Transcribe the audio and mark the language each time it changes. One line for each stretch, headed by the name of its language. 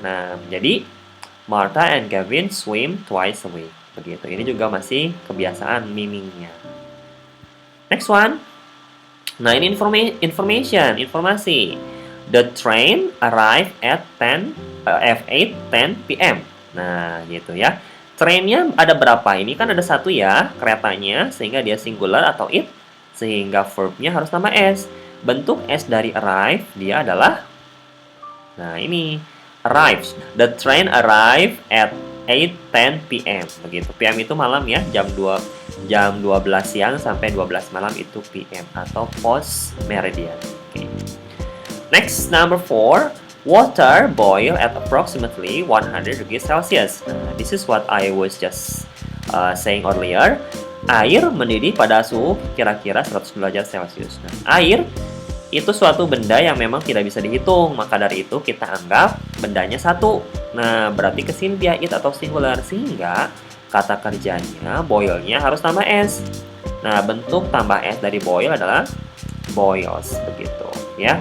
Indonesian: Nah, jadi
English: Martha and Kevin swim twice a week.
Indonesian: Begitu. Ini juga masih kebiasaan meaningnya.
English: Next one.
Indonesian: Nah, ini informasi.
English: The train arrived at 8:10 p.m.
Indonesian: Nah, gitu ya. Trainnya ada berapa? Ini kan ada satu ya, keretanya, sehingga dia singular atau it, sehingga verbnya harus tambah s. Bentuk s dari arrive, dia adalah, nah ini, arrives.
English: The train arrived at 8:10 p.m.
Indonesian: Begitu. PM itu malam ya, jam 12 siang sampai 12 malam itu PM atau post meridian.
English: Okay. Next, number 4, water boil at approximately 100 degrees Celsius. This is what I was just saying earlier.
Indonesian: Air mendidih pada suhu kira-kira 100 derajat Celcius. Nah, air itu suatu benda yang memang tidak bisa dihitung, maka dari itu kita anggap bendanya satu. Nah, berarti kesini dia it atau singular, sehingga kata kerjanya boilnya harus tambah s. Nah, bentuk tambah s dari boil adalah boils, begitu ya.